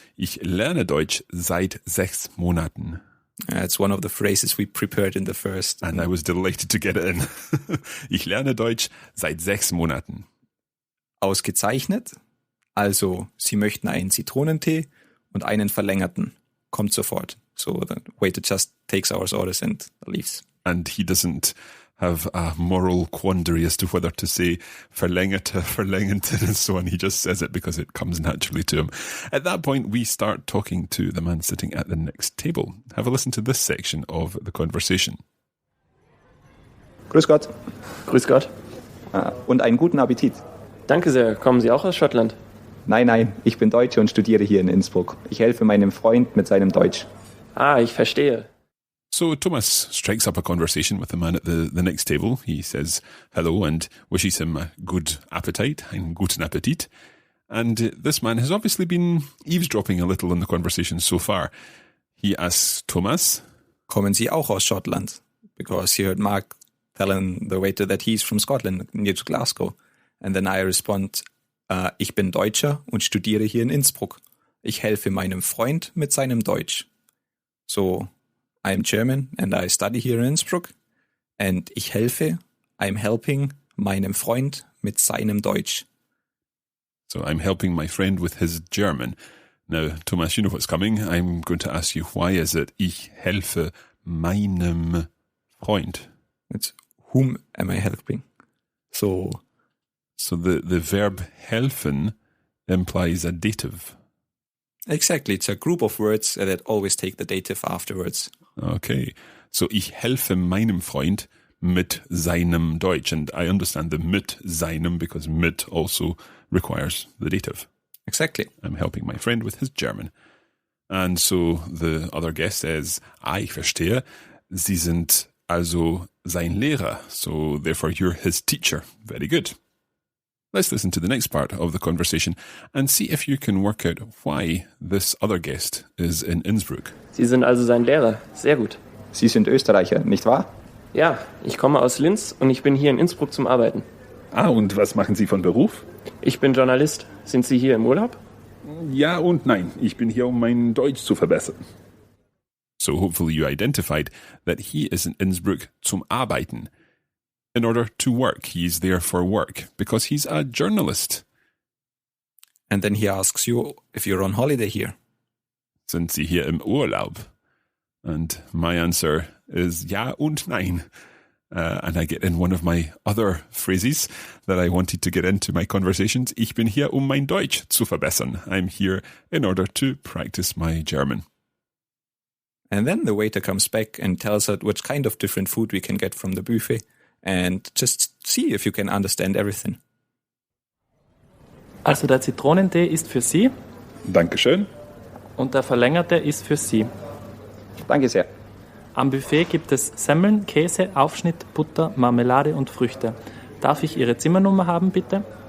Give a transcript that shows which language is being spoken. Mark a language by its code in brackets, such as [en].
[de] Ich lerne Deutsch seit 6 Monaten. [en] It's one of the phrases we prepared in the first. And I was delighted to get it in. [de] Ich lerne Deutsch seit 6 Monaten. Ausgezeichnet. Also, Sie möchten einen Zitronentee und einen verlängerten. Kommt sofort. [en] So the waiter just takes our orders and leaves. And he doesn't have a moral quandary as to whether to say verlängerte, and so on. He just says it because it comes naturally to him. At that point, we start talking to the man sitting at the next table. Have a listen to this section of the conversation. [de] Grüß Gott. Grüß Gott. Und einen guten Appetit. Danke sehr. Kommen Sie auch aus Schottland? Nein, ich bin Deutsche und studiere hier in Innsbruck. Ich helfe meinem Freund mit seinem Deutsch. Ah, ich verstehe. [en] So Thomas strikes up a conversation with the man at the next table. He says hello and wishes him a good appetite, [de] einen guten Appetit. [en] And this man has obviously been eavesdropping a little on the conversation so far. He asks Thomas, [de] Kommen Sie auch aus Schottland? [en] Because he heard Mark telling the waiter that he's from Scotland, near to Glasgow. And then I respond, [de] ich bin Deutscher und studiere hier in Innsbruck. Ich helfe meinem Freund mit seinem Deutsch. [en] So, I'm German and I study here in Innsbruck. [de] And ich helfe, [en] I'm helping [de] meinem Freund mit seinem Deutsch. [en] So I'm helping my friend with his German. Now, Thomas, you know what's coming. I'm going to ask you, why is it [de] ich helfe meinem Freund? [en] It's whom am I helping? So the verb helfen implies a dative. Exactly. It's a group of words that always take the dative afterwards. Okay. [de] So ich helfe meinem Freund mit seinem Deutsch. [en] And I understand the [de] mit seinem [en] because mit also requires the dative. Exactly. I'm helping my friend with his German. And so the other guest says, [de] ich verstehe. Sie sind also sein Lehrer. [en] So therefore you're his teacher. Very good. Let's listen to the next part of the conversation and see if you can work out why this other guest is in Innsbruck. [de] Sie sind also sein Lehrer. Sehr gut. Sie sind Österreicher, nicht wahr? Ja, ich komme aus Linz und ich bin hier in Innsbruck zum Arbeiten. Und was machen Sie von Beruf? Ich bin Journalist. Sind Sie hier im Urlaub? Ja und nein. Ich bin hier, um mein Deutsch zu verbessern. [en] So hopefully you identified that he is in Innsbruck [de] zum Arbeiten. [en] In order to work, he's there for work because he's a journalist. And then he asks you if you're on holiday here. [de] Sind Sie hier im Urlaub? [en] And my answer is [de] ja und nein. [en] And I get in one of my other phrases that I wanted to get into my conversations. [de] Ich bin hier, um mein Deutsch zu verbessern. [en] I'm here in order to practice my German. And then the waiter comes back and tells us which kind of different food we can get from the buffet. And just see if you can understand everything. [de] Also der Zitronentee ist für Sie Dankeschön. und der verlängerte ist für Sie. Danke sehr. Am Buffet gibt es Semmeln, Käse, Aufschnitt, Butter, Marmelade und Früchte. Darf ich Ihre Zimmernummer haben, bitte?